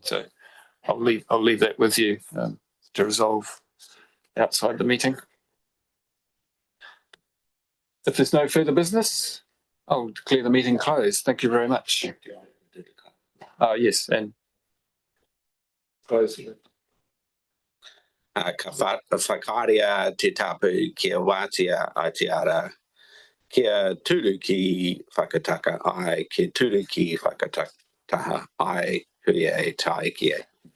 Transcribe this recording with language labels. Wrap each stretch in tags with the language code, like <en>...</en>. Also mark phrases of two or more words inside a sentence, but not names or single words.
<en>So I'll leave that with you to resolve outside the meeting. If there's no further business, I'll declare the meeting closed. Thank you very much. Yes, and close.</en> <mi>whakaria te tapu kia wātia ai te ara, kia turu ki whakataka ai, kia turu ki whakataha ai, hui e tae ki e.</mi>